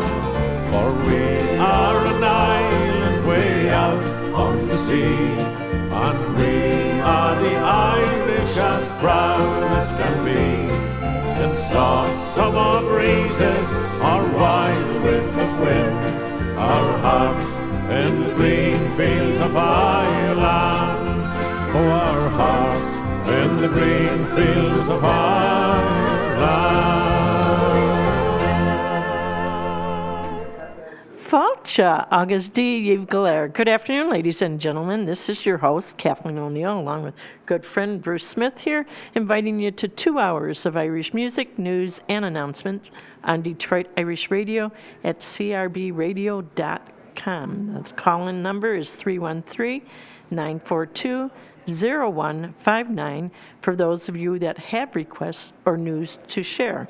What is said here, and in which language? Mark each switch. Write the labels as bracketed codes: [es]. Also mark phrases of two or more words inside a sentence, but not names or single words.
[en] For we are an island way out on the sea, and we are the Irish as proud as can be. In soft summer breezes or wild winter's wind, our hearts in the green fields of Ireland. Oh, our hearts in the green fields of Ireland. [ga] Fáilte agus díomh Galéir. [en] Good afternoon, ladies and gentlemen. This is your host, Kathleen O'Neill, along with good friend Bruce Smith here, inviting you to 2 hours of Irish music, news, and announcements on Detroit Irish Radio at crbradio.com. The call-in number is 313-942-0159 for those of you that have requests or news to share.